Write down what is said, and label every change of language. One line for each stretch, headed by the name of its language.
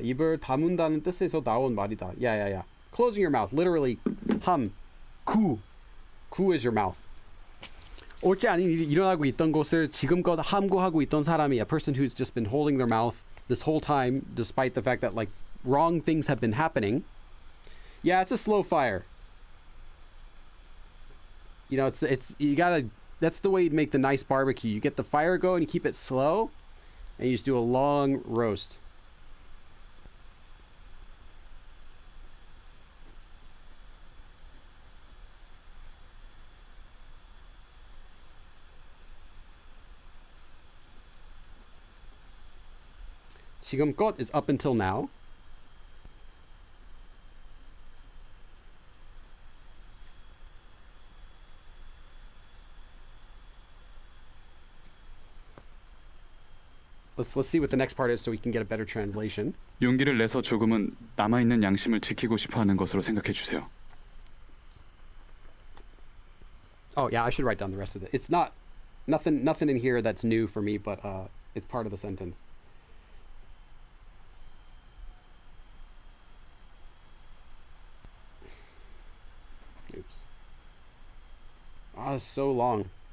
Korean: 입을 다문다는 뜻에서 나온 말이다.
English: Yeah. Closing your mouth. Literally, 함구. 구 is your mouth.
Korean: 옳지 않은 일이 일어나고 있던 곳을 지금껏 함구하고 있던 사람이,
English: a person who's just been holding their mouth this whole time, despite the fact that like wrong things have been happening. Yeah, it's a slow fire. You know, it's you gotta. That's the way you make the nice barbecue. You get the fire going, you keep it slow, and you just do a long roast. 지금껏 is up until now. Let's see what the next part is so we can get a better translation.
Korean: 용기를 내서 조금은 남아있는 양심을 지키고 싶어하는 것으로 생각해 주세요.
English: Oh yeah, I should write down the rest of it. It's not nothing in here that's new for me, but it's part of the sentence. Oops. It's so long.